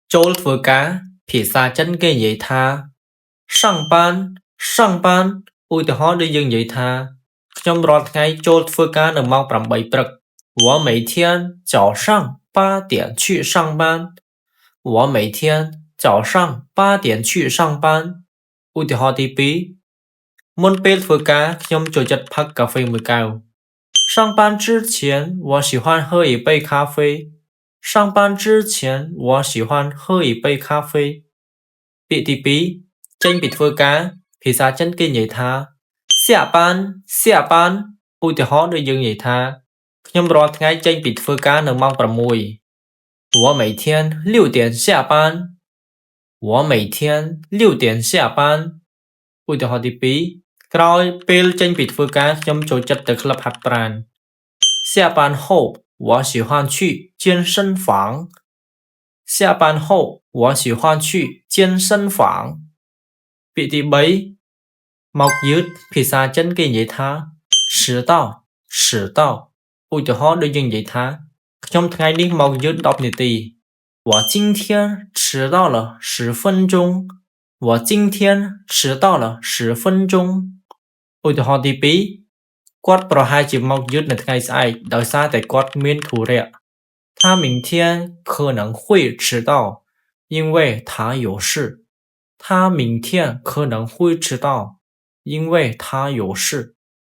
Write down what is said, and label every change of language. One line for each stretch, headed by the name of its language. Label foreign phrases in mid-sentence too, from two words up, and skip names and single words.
Khmer: ចូលធ្វើការភាសាចិនគេនិយាយថា
Chinese: 上班上班
Khmer: ឧទាហរណ៍ដូចយើងនិយាយថាខ្ញុំរាល់ថ្ងៃចូលធ្វើការនៅម៉ោង8ព្រឹក
Chinese: 我每天早上8点去上班
Khmer: 我每天早上8点去上班ឧទាហរណ៍ទី2មុនពេលធ្វើការខ្ញុំចូលចិត្តផឹក កាហ្វេមួយកែវ
Chinese: 上班之前我喜欢喝一杯咖啡上班之前我喜欢喝一杯咖啡
Khmer: ពាក្យទី2ចេញពីធ្វើការភាសាចិនគេនិយាយថា
Chinese: 下班下班
Khmer: ឧទាហរណ៍ដូច យើងនិយាយថាខ្ញុំរាល់ថ្ងៃចេញពីធ្វើការនៅម៉ោង6
Chinese: 我每天6点下班
Khmer: 我每天6点下班ឧទាហរណ៍ទី2ក្រោយពេលចេញពីធ្វើការ ខ្ញុំចូលចិត្តទៅក្លឹបហាត់ប្រាណ
Chinese: 下班后我喜欢去健身房下班后我喜欢去健身房
Khmer: ពាក្យទី3មកយឺតភាសាចិនគេនិយាយថា
Chinese: 迟到迟到
Khmer: ឧទាហរណ៍ដូចយើងនិយាយ ថាខ្ញុំថ្ងៃនេះមកយឺត10នាទី
Chinese: 我今天迟到了10分钟我今天迟到了10分钟
Khmer: ឧទាហរណ៍ទី2គាត់ប្រហែលជាមកយឺតនៅថ្ងៃស្អែកដោយសារតែគាត់មានធុរៈ
Chinese: 他明天可能会迟到因为他有事他明天可能会迟到因为他有事